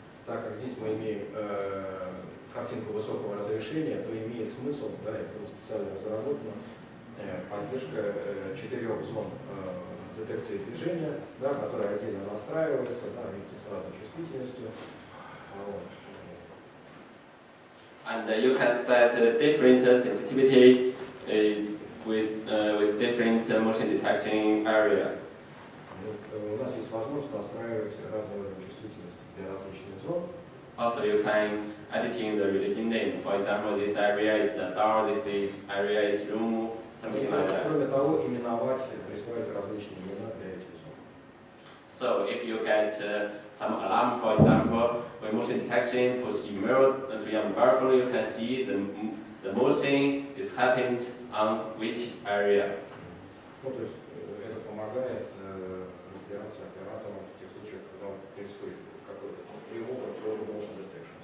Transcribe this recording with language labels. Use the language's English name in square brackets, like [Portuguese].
[Russian] Так как здесь мы имеем картинку высокого разрешения, то имеет смысл, да, это специально разработано, поддержка 4 зон детекции движения, да, которые отдельно настраиваются, да, видите, с разной чувствительностью. Вот. [English] And you can set different sensitivity with different motion detection area. [Russian] У нас есть возможность настраивать разные уровни чувствительности для различных зон. [English] Also, you can editing the religion name. For example, this area is the door, this area is room, something like that. [Russian] Кроме того, именовать, присваивать различные имена для этих зон. [English] So, if you get some alarm, for example, when motion detection push mirror to your mobile phone, you can see the motion is happened on which area. [Russian] Ну, то есть это помогает разбираться операторам в тех случаях, когда происходит какой-то тревога, motion detection.